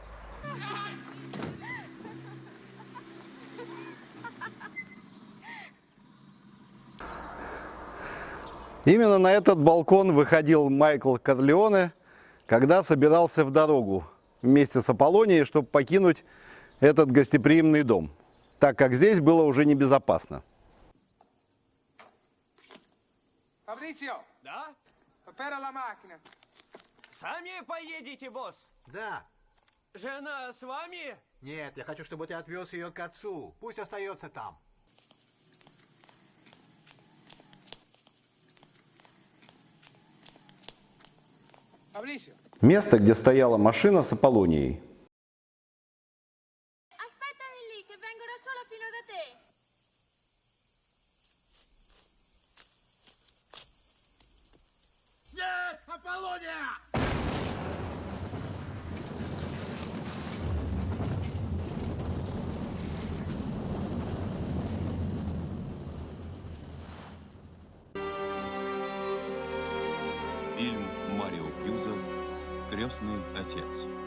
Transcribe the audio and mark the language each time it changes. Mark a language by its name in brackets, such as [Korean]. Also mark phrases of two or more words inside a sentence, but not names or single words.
[Russian] Именно на этот балкон выходил Майкл Корлеоне, когда собирался в дорогу вместе с Аполлонией, чтобы покинуть этот гостеприимный дом, так как здесь было уже небезопасно. Фабрицио! Да? [Italian] Опера la macchina. [Russian] Сами поедете, босс? Да. Жена с вами? Нет, я хочу, чтобы ты отвез ее к отцу. Пусть остается там. Фабрицио! Место, где стояла машина с Аполлонией. [Italian] Aspettami lì, che vengo da sola fino da te. [Russian] Нет, Аполлония! Фильм Марио Пьюзо «Крестный отец».